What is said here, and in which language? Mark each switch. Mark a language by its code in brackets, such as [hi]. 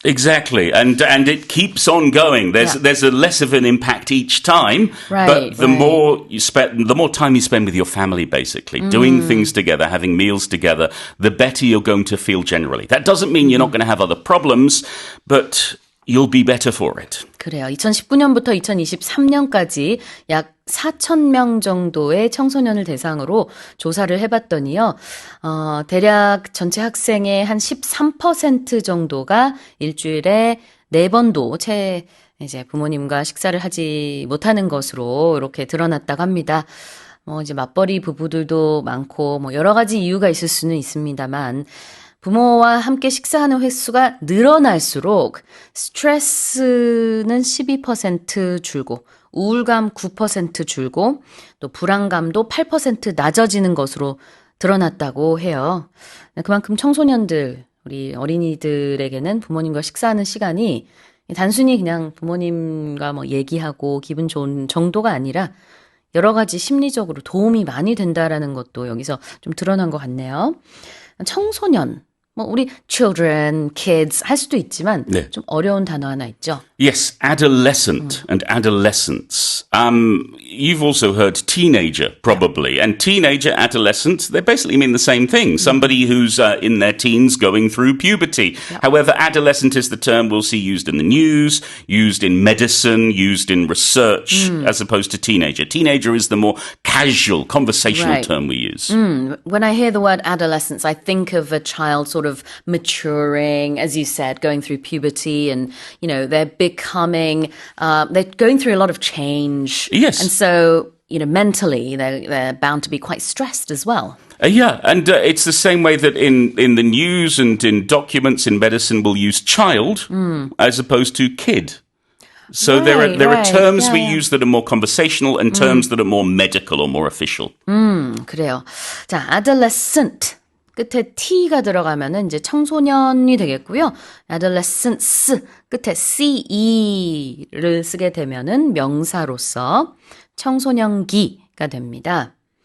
[en] Exactly, and it keeps on going. There's a less of an impact each time, but the more time you spend with your family, basically doing things together, having meals together, the better you're going to feel generally. That doesn't mean you're not going to have other problems, but you'll be better for it. [ko] 그래요. 2019년부터 2023년까지 약 4,000명 정도의 청소년을 대상으로 조사를 해봤더니요. 대략 전체 학생의 한 13% 정도가 일주일에 4번도 채 이제 부모님과 식사를 하지 못하는 것으로 이렇게 드러났다고 합니다. 이제 맞벌이 부부들도 많고 여러 가지 이유가 있을 수는 있습니다만 부모와 함께 식사하는 횟수가 늘어날수록 스트레스는 12% 줄고 우울감 9% 줄고 또 불안감도 8% 낮아지는 것으로 드러났다고 해요. 그만큼 청소년들, 우리 어린이들에게는 부모님과 식사하는 시간이 단순히 그냥 부모님과 얘기하고 기분 좋은 정도가 아니라 여러 가지 심리적으로 도움이 많이 된다라는 것도 여기서 좀 드러난 것 같네요. 청소년, 우리 [en] children, kids [ko] 할 수도 있지만 좀 어려운 단어 하나 있죠. [en] Yes, adolescent and adolescence. You've also heard teenager, probably. And teenager, adolescent, they basically mean the same thing. Somebody who's in their teens going through puberty. Yep. However, adolescent is the term we'll see used in the news, used in medicine, used in research, as opposed to teenager. Teenager is the more casual, conversational term we use. When I hear the word adolescence, I think of a child sort of maturing, as you said, going through puberty and, they're becoming, they're going through a lot of change. Yes. And so, mentally, they're bound to be quite stressed as well. And it's the same way that in the news and in documents in medicine we'll use child as opposed to kid. So there are terms we use that are more conversational and terms that are more medical or more official. [ko] 그래요. 자, adolescent. 끝에 T가 들어가면은 이제 청소년이 되겠고요. adolescence 끝에 CE를 쓰게 되면은 명사로서 청소년기가 됩니다.